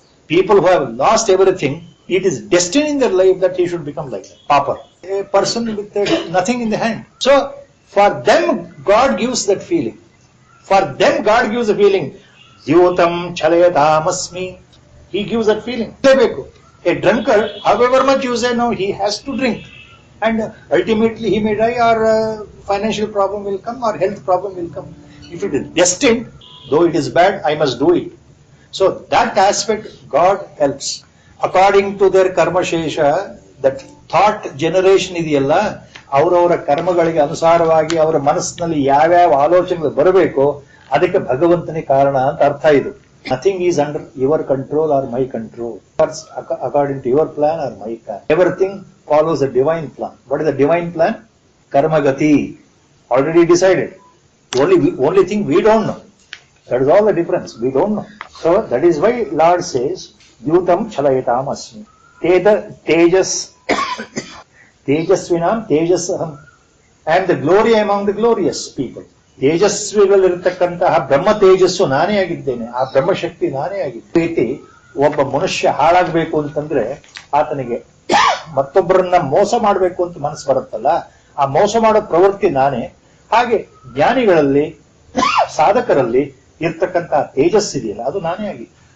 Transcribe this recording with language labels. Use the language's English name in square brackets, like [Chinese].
[English] People who have lost everything, it is destiny in their life that he should become like that pauper, a person with nothing in the hand. So for them God gives that feeling. For them God gives the feeling, [Sanskrit] ದ್ಯೂತಂ ಛಲಯತಾಮಸ್ಮಿ. [English] He gives that feeling. A drunkard, however much you say no, he has to drink. And ultimately he may die, or financial problem will come, or health problem will come. If it is destined, though it is bad, I must do it. So that aspect God helps. According to their karma shesha, that thought generation [Kannada] ಇದೆಯಲ್ಲ, ಅವರವರ ಕರ್ಮಗಳಿಗೆ ಅನುಸಾರವಾಗಿ ಅವರ ಮನಸ್ಸಿನಲ್ಲಿ ಯಾವ್ಯಾವ ಆಲೋಚನೆಗಳು ಬರಬೇಕು, ಅದಕ್ಕೆ ಭಗವಂತನೇ ಕಾರಣ ಅಂತ ಅರ್ಥ ಇದು. [English] Nothing is under your control or my control. According to your plan or my plan. Everything follows a divine plan. What is the divine plan? Karma gati. Already decided. Only thing we don't know. That is all the difference. We don't know. So that is why Lord says, [Sanskrit] Yutam chalayatam asmi. [English] Tejas. [Sanskrit] Tejasvinam tejasaham. [English] I am the glory among the glorious people. [Kannada] ತೇಜಸ್ವಿಗಳಿರ್ತಕ್ಕಂತಹ ಬ್ರಹ್ಮ ತೇಜಸ್ಸು ನಾನೇ ಆಗಿದ್ದೇನೆ, ಆ ಬ್ರಹ್ಮಶಕ್ತಿ ನಾನೇ ಆಗಿದ್ದೆ. ರೀತಿ ಒಬ್ಬ ಮನುಷ್ಯ ಹಾಳಾಗಬೇಕು ಅಂತಂದ್ರೆ ಆತನಿಗೆ ಮತ್ತೊಬ್ಬರನ್ನ ಮೋಸ ಮಾಡಬೇಕು ಅಂತ ಮನಸ್ಸು ಬರುತ್ತಲ್ಲ, ಆ ಮೋಸ ಮಾಡೋ ಪ್ರವೃತ್ತಿ ನಾನೇ. ಹಾಗೆ ಜ್ಞಾನಿಗಳಲ್ಲಿ, ಸಾಧಕರಲ್ಲಿ ಇರ್ತಕ್ಕಂತಹ ತೇಜಸ್ಸಿದೆಯಲ್ಲ, ಅದು ನಾನೇ ಆಗಿದೆ.